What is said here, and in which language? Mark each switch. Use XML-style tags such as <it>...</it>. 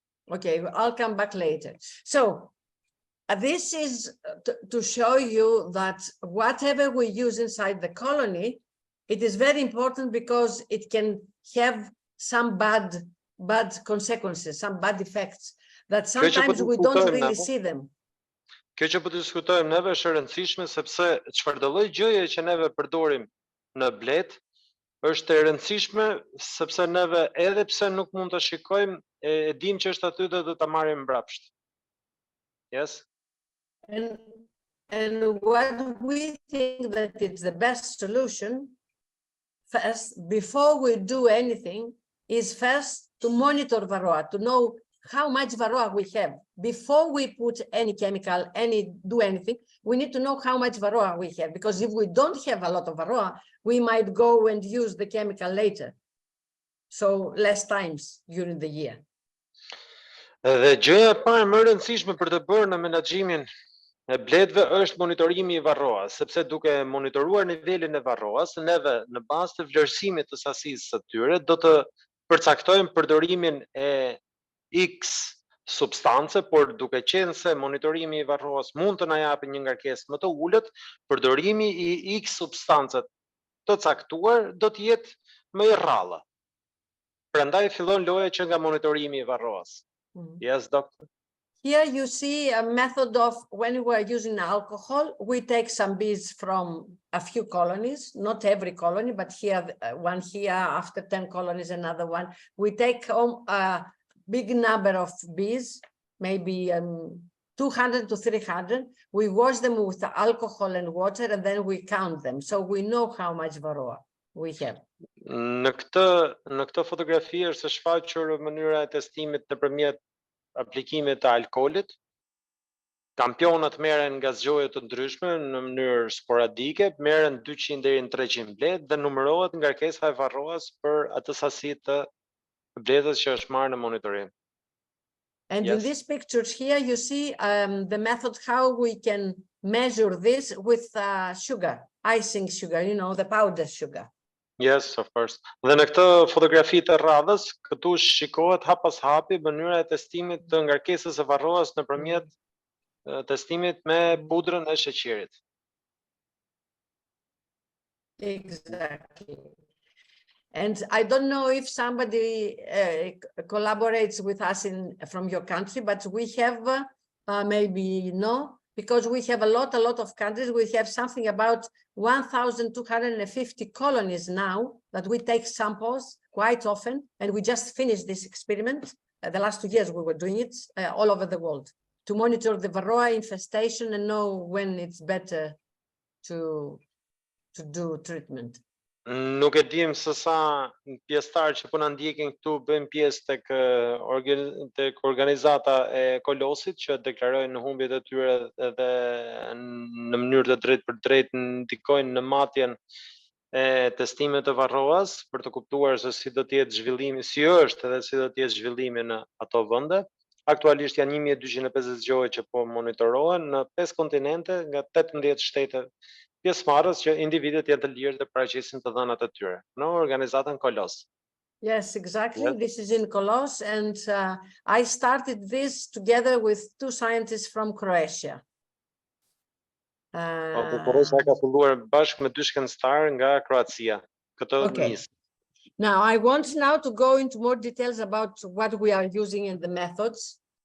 <en>Okay, I'll come back later. So, this is to show you that whatever we use inside the colony, it is very important because it can have some bad consequences, some bad effects that sometimes we don't really see them.</en> <sq>Kjo që po diskutojmë neve është e rëndësishme sepse çfarëdo lloj gjëje që neve përdorim në blet është e rëndësishme sepse neve edhe pse nuk mund të shikojmë e dim që është aty dhe do ta marrim mbrapsht.</sq> <en>Yes. And what we think that it's the best solution first before we do anything is first to monitor Varroa, to know how much Varroa we have. Before we put any chemical, do anything, we need to know how much Varroa we have, because if we don't have a lot of Varroa, we might go and use the chemical later. So less times during the year.</en> <sq>Dhe gjëja e parë më e rëndësishme për të bërë në menaxhimin e bletëve është monitorimi i Varroas, sepse duke monitoruar nivelin e Varroas, neve në bazë të vlerësimit të sasisë së tyre do të përcaktojmë përdorimin e X substance, por duke qenë se monitorimi i Varroas mund të na japë një ngarkesë më të ulët, përdorimi i X substance të caktuar do të jetë më i rrallë. Prandaj fillon loja që nga monitorimi i Varroas.</sq> <en>Yes, doctor. Here you see a method of when we are using alcohol, we take some bees from a few colonies, not every colony, but here, one here, after 10 colonies, another one. We take a big number of bees, maybe 200 to 300. We wash them with alcohol and water, and then we count them. So we know how much Varroa we have.</en> <sq>Në këtë fotografi është shfaqur mënyra e testimit nëpërmjet aplikimit të alkoolit. Kampionat merren nga zgjoje të ndryshme në mënyrë sporadike, merren 200 deri në 300 blet dhe numërohet ngarkesa e Varroas për atë sasi të bletës që është marrë në monitorim.</sq> <en>And in these pictures here, you see the method how we can measure this with sugar, icing sugar, you know, the powder sugar. Yes, of course.</en> <sq>Dhe në këtë fotografi të radhës, këtu shikohet hap pas hapi mënyra e testimit të ngarkesës së Varroas nëpërmjet testimit me pudrën e sheqerit.</sq> <en>Exactly. And I don't know if somebody collaborates with us from your country, but we have maybe no, because we have a lot of countries. We have something about 1,250 colonies now that we take samples quite often, and we just finished this experiment. The last 2 years we were doing it all over the world to monitor the Varroa infestation and know when it's better to do treatment.</en> <sq>Nuk e dim se sa pjesëtar që po na ndjekin këtu bëjmë pjesë tek organizata e Kolosit që deklarojnë humbjet e tyre edhe në mënyrë të drejtë për drejtë ndikojnë në matjen e testimeve të Varroas për të kuptuar se si do të jetë zhvillimi, si është edhe si do të jetë zhvillimi në ato vende. Aktualisht janë 1250 zgjohje që po monitorohen në 5 kontinente nga 18 shtete pjesëmarrës që individët janë të lirë të paraqisin të dhënat e tyre në organizatën Kolos.</sq> <en>Yes, exactly. Yes. This is in Kolos, and I started this together with 2 scientists from Croatia.</en> <sq>Croatia ka filluar bashkë me 2 shkencëtar nga Kroacia.</sq> <en>Okay. Now I want now to go into more details about what we are using in the methods.</en>